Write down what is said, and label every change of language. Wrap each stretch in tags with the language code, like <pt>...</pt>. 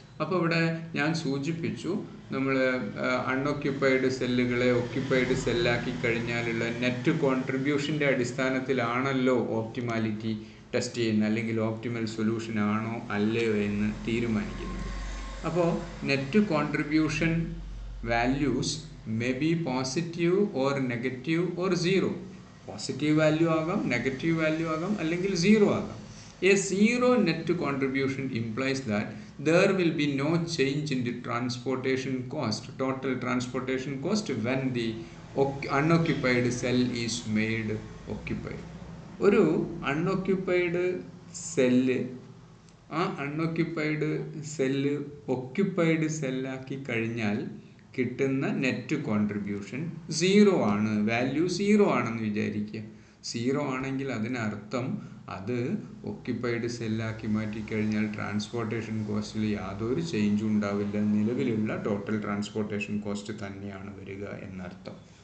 <ml>അപ്പോൾ ഇവിടെ ഞാൻ സൂചിപ്പിച്ചു, നമ്മൾ അൺഒക്യുപ്പൈഡ് സെല്ലുകളെ ഒക്യുപ്പൈഡ് സെല്ലാക്കി കഴിഞ്ഞാലുള്ള നെറ്റ് കോൺട്രിബ്യൂഷൻ്റെ അടിസ്ഥാനത്തിലാണല്ലോ ഓപ്റ്റിമാലിറ്റി ടെസ്റ്റ് ചെയ്യുന്നത്, അല്ലെങ്കിൽ ഓപ്റ്റിമൽ സൊല്യൂഷൻ ആണോ അല്ലയോ എന്ന് തീരുമാനിക്കുന്നത്.</ml> <en>അപ്പോൾ net contribution values may be positive or negative or zero.</en> <ml>Positive value ആകാം, നെഗറ്റീവ് വാല്യൂ ആകാം, അല്ലെങ്കിൽ സീറോ ആകാം.</ml> <en>A zero net contribution implies that there will be no change in the transportation cost, total transportation cost, when the unoccupied cell is made occupied.</en> <ml>ഒരു unoccupied cell ആ unoccupied cell occupied സെല്ലാക്കി കഴിഞ്ഞാൽ കിട്ടുന്ന net contribution zero ആണ്. Value zero ആണെന്ന് വിചാരിക്കുക. Zero ആണെങ്കിൽ അതിനർത്ഥം അത് ഒക്യുപ്പൈഡ് സെല്ലാക്കി മാറ്റിക്കഴിഞ്ഞാൽ ട്രാൻസ്പോർട്ടേഷൻ കോസ്റ്റിൽ യാതൊരു ചേഞ്ചും ഉണ്ടാവില്ല, നിലവിലുള്ള ടോട്ടൽ ട്രാൻസ്പോർട്ടേഷൻ കോസ്റ്റ് തന്നെയാണ് വരിക എന്നർത്ഥം.</ml>